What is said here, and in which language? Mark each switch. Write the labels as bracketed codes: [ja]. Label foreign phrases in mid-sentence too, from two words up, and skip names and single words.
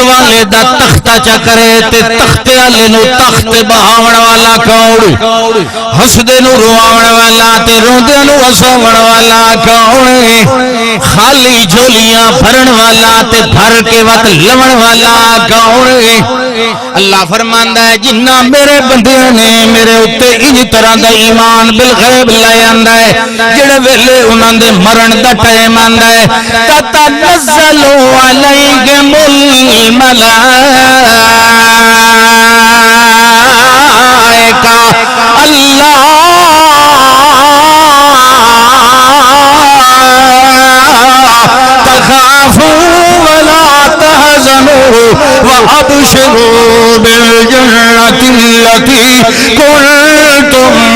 [pa] والے دا تختہ چکرے تے تخت والے نو تخت بہاون والا کون ہسدے نو رواون والا تے روندے نو ہساون والا کون خالی جھولیاں بھرن والا تے بھر کے وقت لون والا کون اللہ فرماندا ہے جنہ میرے بندیاں نے میرے اوتے انج طرح دا [ar] ایمان بالغیب [pa] لے آندا ہے جڑے ویلے انہاں دے مرن دا ٹائم آندا ہے [ar] تتنزل علیہم الملائکہ اللہ تخافوا ولا تحزنوا وابشروا بالجنة التي كنتم